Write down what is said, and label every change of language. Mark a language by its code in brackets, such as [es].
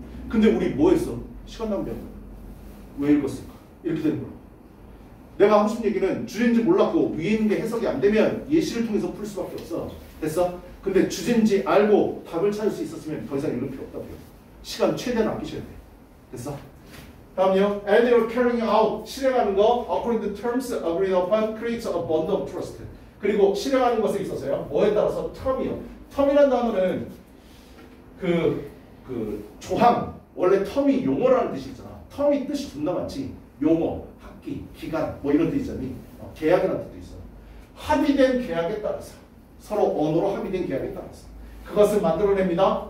[ko] 근데 우리 뭐 했어? 시간 낭비한 거야. 왜 읽었을까? 이렇게 되는 거야. 내가 하고 싶은 얘기는 주제인지 몰랐고 위에 있는 게 해석이 안 되면 예시를 통해서 풀 수밖에 없어. 됐어? 근데 주제인지 알고 답을 찾을 수 있었으면 더 이상 읽을 필요 없다고요. 시간 최대한 아끼셔야 돼. 됐어? 다음요. [en] And they are carrying out. [ko] 실행하는 거 [en] according to terms agreed upon creates a bond of trust. [ko] 그리고 실행하는 것에 있어서요. 뭐에 따라서 term이요. term이란 단어는 그 조항. 원래 term이 용어라는 뜻이 있잖아. term이 뜻이 존나 많지. 용어, 학기, 기간 뭐 이런 뜻 있잖니. 계약이라는 뜻도 있어. 합의된 계약에 따라서 서로 언어로 합의된 계약에 따라서 그것을 만들어냅니다.